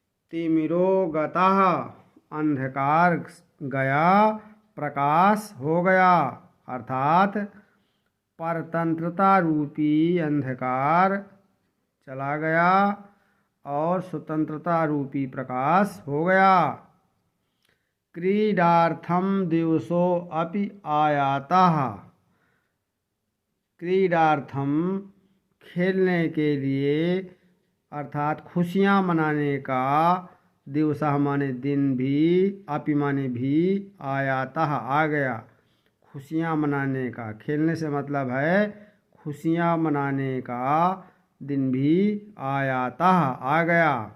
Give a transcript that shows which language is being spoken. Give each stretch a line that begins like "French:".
Sanskrit: तिमिरो गतः,
Hindi: अंधकार गया, प्रकाश हो गया, अर्थात परतंत्रता रूपी अंधकार चला गया और स्वतंत्रता रूपी प्रकाश हो गया।
Sanskrit: क्रीडार्थम दिवसो अपि आयातः।
Hindi: क्रीडार्थम खेलने के लिए, अर्थात खुशियाँ मनाने का, दिवसः माने दिन भी, अपि माने भी, आयातः आ गया, खुशियाँ मनाने का। खेलने से मतलब है खुशियाँ मनाने का दिन भी आयातः आ गया।